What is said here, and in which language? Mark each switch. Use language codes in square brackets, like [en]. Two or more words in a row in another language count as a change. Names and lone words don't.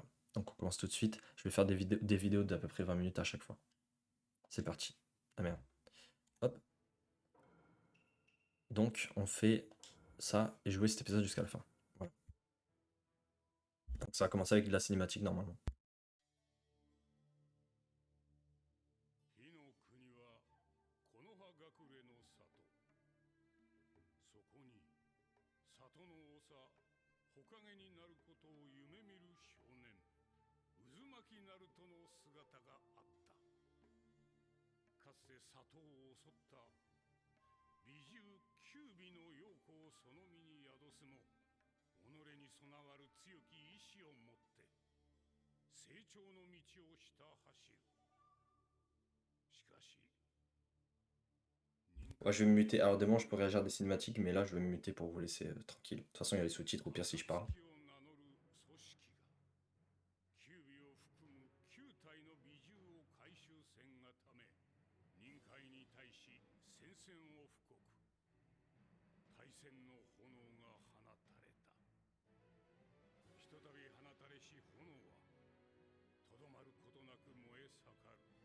[fr] Donc on commence tout de suite. Je vais faire des vidéos d'à peu près 20 minutes à chaque fois. C'est parti. Ah merde. Hop. Donc on fait ça et jouer cet épisode jusqu'à la fin. Voilà. Donc ça va commencer avec de la cinématique normalement. [ja] 火の国は木の葉隠れの里。そこに里の長、火影になることを夢見る少年、渦巻ナルトの姿があった。かつて里を襲った美獣九尾の陽子をその身に宿すも、己に備わる強き意志を持って成長の道をひた走る。しかし [fr] Ouais, je vais me muter. Alors, demain, je peux réagir à des cinématiques, mais là, je vais me muter pour vous laisser tranquille. De toute façon, il y a les sous-titres, au pire, si je parle. [ja] キュービを含む9体の美獣を回収せんがため、任界に対し宣戦を布告。大戦の炎が放たれた。ひとたび放たれし炎はとどまることなく燃え盛る。